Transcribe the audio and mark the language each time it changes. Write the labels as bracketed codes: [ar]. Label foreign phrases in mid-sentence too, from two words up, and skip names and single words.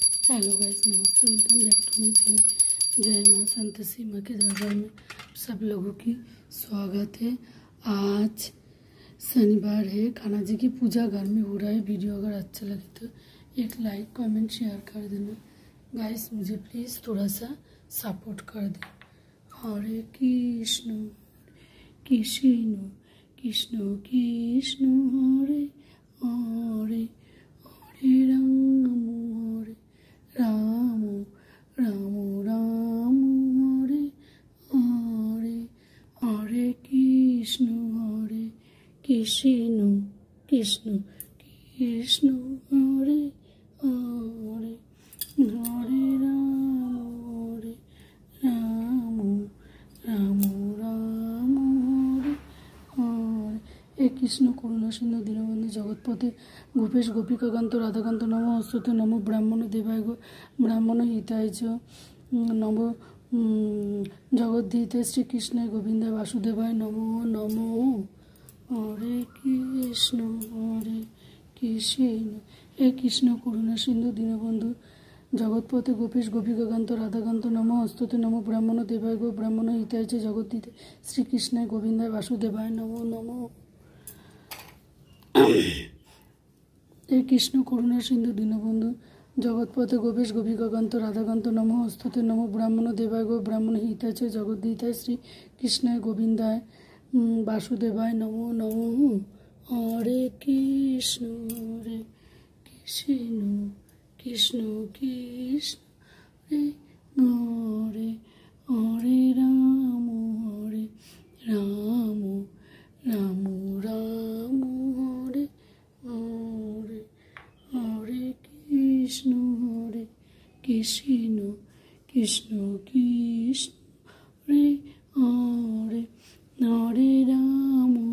[en] hello guys, [hi] नमस्ते, [en] welcome back to my channel. [hi] जय माँ संतोषी माँ के दरबार में सब लोगों की स्वागत है। आज शनिवार है, कान्हा जी की पूजा घर में हो रहा है। वीडियो अगर अच्छा लगे तो एक [en] like comment share [hi] कर देना गाइस। मुझे प्लीज़ थोड़ा सा सपोर्ट कर दे। [sa] हरे कृष्ण कृष्ण कृष्ण कृष्ण हरे हरे हरे राम राम राम हरे हरे हरे कृष्ण कृष्ण कृष्ण हरे हरे हरे राम राम राम हरे हरे। हे कृष्ण करुणा सिंधु दीनबंधु जगतपते गोपेश गोपिकाकांत राधाकांत नमो अस्तुते नमो ब्राह्मण देवाय गो ब्राह्मण हिताय च नमो जगद्धिते श्री कृष्ण गोविंद वासुदेवाय नमो नमो। हरे कृष्ण हे कृष्ण करुणा सिंधु दीनबंधु जगतपते गोपेश गोपिकाकांत राधाकांत नमो अस्तुते नमो ब्राह्मण देवाय गो ब्राह्मण हिताय च जगद्धिते श्री कृष्ण गोविंद वासुदेवाय नमो नमो। हे कृष्ण करुणा सिंधु दीनबंधु जगतपते गोपेश गोपिकाकांत राधाकांत नमो अस्तुते नमो ब्राह्मण देवाय गो ब्राह्मण हिताय च जगद्धिताय श्री कृष्ण गोविंदाय वासुदेवाय नमो नमो। हरे कृष्ण कृष्ण कृष्ण हरे हरे हरे राम राम राम राम हरे हरे हरे कृष्ण कृष्ण कृष्ण हरे हरे हरे राम